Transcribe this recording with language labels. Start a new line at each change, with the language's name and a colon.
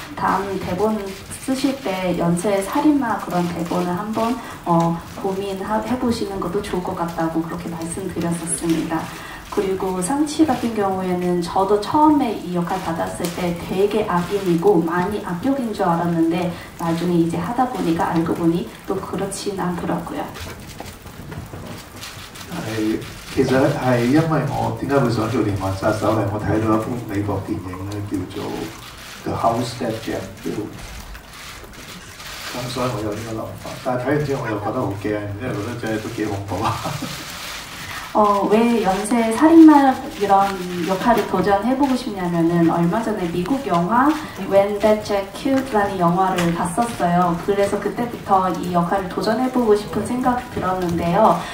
Korean: 다음 대본 쓰실 때 연쇄 살인마 그런 대본을 한번 고민해보시는 것도 좋을 것 같다고 그렇게 말씀드렸었습니다. 그리고 상치 같은 경우에는 저도 처음에 이 역할 받았을 때 되게 악인이고 많이 악역인 줄 알았는데 나중에 이제 하다 보니까 알고 보니 또 그렇진 않더라고요.
Cantonese: 其實係因為我點解會想做連環殺手係我睇到一部美國電影咧叫做 The House That Jack Built， 咁所以我有呢個諗法。但係睇完之後我又覺得好驚，因為覺得真係都幾恐怖啊。
Korean: 왜 연쇄 살인마 이런 역할을 도전해보고 싶냐면은 얼마 전에 미국 영화 When That Jack Killed라는 영화를 봤었어요. 그래서 그때부터 이 역할을 도전해보고 싶은 생각이 들었는데요.